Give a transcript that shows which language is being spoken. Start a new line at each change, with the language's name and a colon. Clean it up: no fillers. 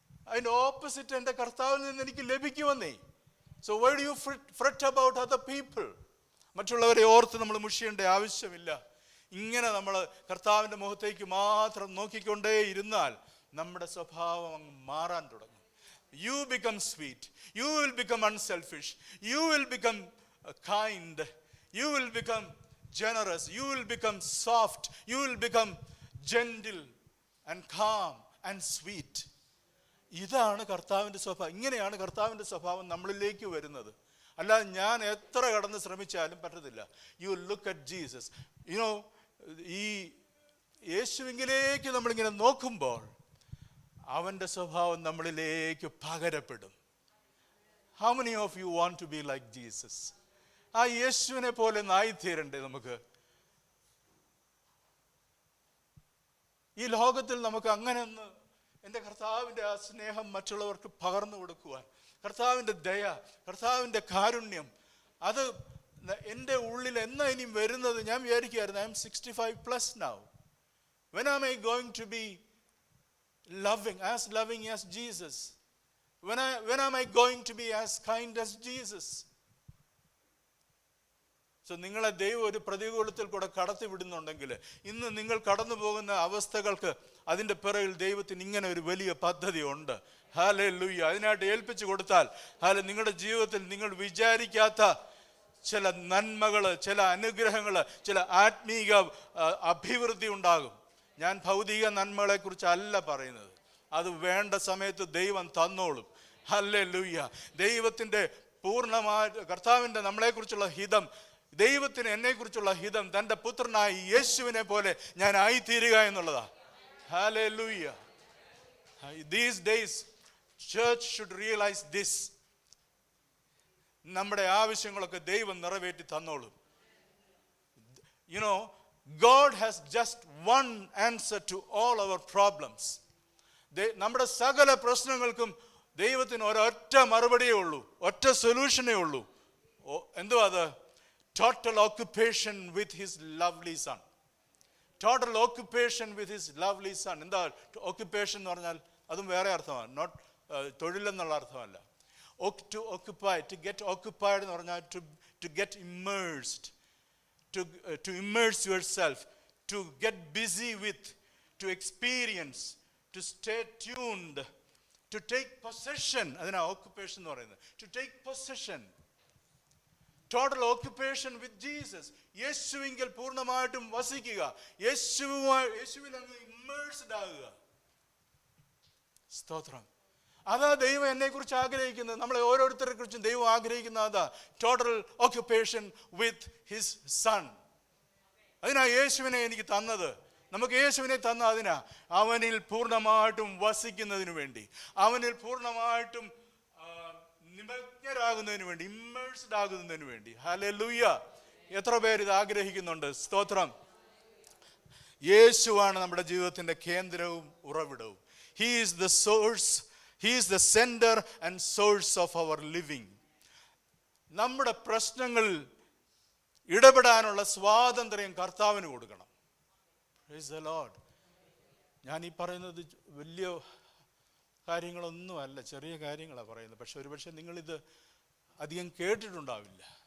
Malayalam: അതിൻ്റെ ഓപ്പോസിറ്റ് എൻ്റെ കർത്താവിൽ നിന്ന് എനിക്ക് ലഭിക്കുമെന്നേ.
English: So why do you fret about other people?
Malayalam: മറ്റുള്ളവരെ ഓർത്ത് നമ്മൾ മുഷിയേണ്ട ആവശ്യമില്ല. ഇങ്ങനെ നമ്മൾ കർത്താവിൻ്റെ മുഖത്തേക്ക് മാത്രം നോക്കിക്കൊണ്ടേ ഇരുന്നാൽ നമ്മുടെ സ്വഭാവം അങ്ങ് മാറാൻ തുടങ്ങും.
English: You become sweet. You will become unselfish. You will become kind. You will become generous. You will become soft. You will become gentle and calm and sweet.
Malayalam: ഇതാണ് കർത്താവിൻ്റെ സ്വഭാവം. ഇങ്ങനെയാണ് കർത്താവിൻ്റെ സ്വഭാവം നമ്മളിലേക്ക് വരുന്നത്. അല്ലാതെ ഞാൻ എത്ര കടന്ന് ശ്രമിച്ചാലും പറ്റത്തില്ല.
English: You look at Jesus.
Malayalam: You know, ഈ യേശുവിലേക്ക് നമ്മളിങ്ങനെ നോക്കുമ്പോൾ അവൻ്റെ സ്വഭാവം നമ്മളിലേക്ക് പകരപ്പെടും.
English: How many of you want to be like Jesus?
Malayalam: ആ യേശുവിനെ പോലെ ആയിത്തീരണ്ടേ നമുക്ക്? ഈ ലോകത്തിൽ നമുക്ക് അങ്ങനെ ഒന്ന് എൻ്റെ കർത്താവിൻ്റെ ആ സ്നേഹം മറ്റുള്ളവർക്ക് പകർന്നു കൊടുക്കുവാൻ, കർത്താവിൻ്റെ ദയ, കർത്താവിൻ്റെ കാരുണ്യം, അത് എൻ്റെ ഉള്ളിൽ എന്നാ ഇനിയും വരുന്നത്? ഞാൻ വിചാരിക്കുമായിരുന്നു,
English: I am 65+ now. When am I going to be loving as Jesus? When am I going to be as kind as Jesus?
Malayalam: So നിങ്ങളെ ദൈവം ഒരു പ്രതികൂലത്തിൽ കൂടെ കടത്തി വിടുന്നുണ്ടെങ്കിൽ, ഇന്ന് നിങ്ങൾ കടന്നു പോകുന്ന അവസ്ഥകൾക്ക് അതിൻ്റെ പിറകിൽ ദൈവത്തിന് ഇങ്ങനെ ഒരു വലിയ പദ്ധതി ഉണ്ട്. ഹല്ലേലൂയ. അതിനായിട്ട് ഏൽപ്പിച്ചു കൊടുത്താൽ നിങ്ങളുടെ ജീവിതത്തിൽ നിങ്ങൾ വിചാരിക്കാത്ത ചില നന്മകൾ, ചില അനുഗ്രഹങ്ങൾ, ചില ആത്മീക അഭിവൃദ്ധി ഉണ്ടാകും. ഞാൻ ഭൗതിക നന്മകളെക്കുറിച്ചല്ല പറയുന്നത്. അത് വേണ്ട സമയത്ത് ദൈവം തന്നോളും. ഹല്ലേലൂയ. ദൈവത്തിൻ്റെ പൂർണ്ണമായ കർത്താവിൻ്റെ നമ്മളെക്കുറിച്ചുള്ള ഹിതം, ദൈവത്തിന് എന്നെക്കുറിച്ചുള്ള ഹിതം തൻ്റെ പുത്രനായ യേശുവിനെ പോലെ ഞാൻ ആയിത്തീരുക എന്നുള്ളതാണ്. Hallelujah.
English: These days church should realize this.
Malayalam: നമ്മുടെ ആവശ്യങ്ങളൊക്കെ ദൈവം നിറവേറ്റി തന്നോളും.
English: You know, God has just one answer to all our problems.
Malayalam: നമ്മുടെ സകല പ്രശ്നങ്ങൾക്കും ദൈവത്തിന് ഒരൊറ്റ മറുപടിയേ ഉള്ളൂ, ഒറ്റ സൊല്യൂഷനേ ഉള്ളൂ. എന്തുവാ അത്?
English: Total occupation with his lovely son. Total occupation with his lovely son.
Malayalam: എന്താ occupation എന്ന് പറഞ്ഞാൽ? അതും വേറെ അർത്ഥമാണ്. Not തൊഴിലെന്നുള്ള അർത്ഥമല്ല.
English: To occupy, to get occupied
Malayalam: എന്ന് പറഞ്ഞാൽ
English: to get immersed, to immerse yourself, to get busy with, to experience, to stay tuned, to take possession.
Malayalam: അതിനാ occupation എന്ന് പറയുന്നത്.
English: To take possession. Total occupation with Jesus.
Malayalam: യേശുവിങ്കിൽ പൂർണ്ണമായിട്ടും വസിക്കുക, യേശുവിൽ അങ്ങ് immersed ആകുക. സ്തോത്രം. അതാ ദൈവം എന്നെക്കുറിച്ച് ആഗ്രഹിക്കുന്നത്. നമ്മളെ ഓരോരുത്തരെ കുറിച്ചും ദൈവം ആഗ്രഹിക്കുന്ന അതാ,
English: Total occupation with his son.
Malayalam: അതിനാ യേശുവിനെ എനിക്ക് തന്നത്. നമുക്ക് യേശുവിനെ തന്ന അതിനാ, അവനിൽ പൂർണ്ണമായിട്ടും വസിക്കുന്നതിന് വേണ്ടി, അവനിൽ പൂർണ്ണമായിട്ടും നിമഗ്നരാകുന്നതിന് വേണ്ടി, ഇമ്മേഴ്സ്ഡ് ആകുന്നതിന് വേണ്ടി. ഹല്ലേലൂയ. എത്ര പേര് ഇത് ആഗ്രഹിക്കുന്നുണ്ട്? സ്തോത്രം. യേശുവാണ് നമ്മുടെ ജീവിതത്തിന്റെ കേന്ദ്രവും ഉറവിടവും.
English: He is the source, he is the center and source of our living.
Malayalam: നമ്മുടെ പ്രശ്നങ്ങളിൽ ഇടപെടാനുള്ള സ്വാതന്ത്ര്യം കർത്താവിന് കൊടുക്കണം.
English: Praise the Lord.
Malayalam: ഞാൻ ഈ പറയുന്നത് വലിയ കാര്യങ്ങളൊന്നുമല്ല, ചെറിയ കാര്യങ്ങളാണ് പറയുന്നത്. പക്ഷെ ഒരുപക്ഷെ നിങ്ങളിത് അധികം കേട്ടിട്ടുണ്ടാവില്ല.